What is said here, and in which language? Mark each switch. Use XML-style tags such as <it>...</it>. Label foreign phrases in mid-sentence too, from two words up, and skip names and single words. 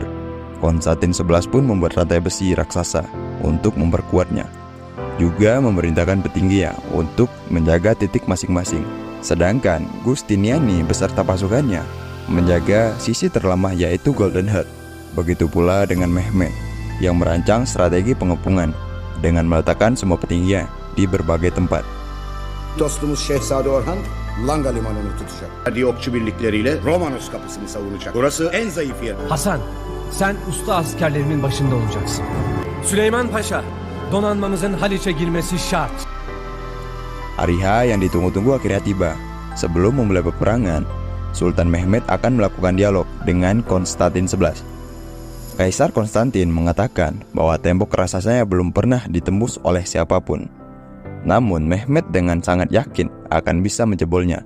<id>Konstantin XI pun membuat rantai besi raksasa untuk memperkuatnya, juga memerintahkan petingginya untuk menjaga titik masing-masing, sedangkan Giustiniani beserta pasukannya menjaga sisi terlemah yaitu Golden Heart. Begitu pula dengan Mehmed yang merancang strategi pengepungan dengan meletakkan semua petingginya di berbagai tempat.</id> <tr>Dostumuz Şehzade Orhan Langa Limanı'nı tutacak. Hadi okçu birlikleriyle Romanos kapısını savunacak. Burası en zayıf yer. Hasan, sen usta askerlerimin başında olacaksın. Süleyman Paşa, donanmamızın Haliç'e girmesi şart.</tr> <id>Hari H yang ditunggu-tunggu akhirnya tiba. Sebelum memulai peperangan, Sultan Mehmed akan melakukan dialog dengan Konstantin XI. Kaisar Konstantin mengatakan bahwa tembok raksasanya belum pernah ditembus oleh siapapun. Namun Mehmed dengan sangat yakin akan bisa menjebolnya.</id>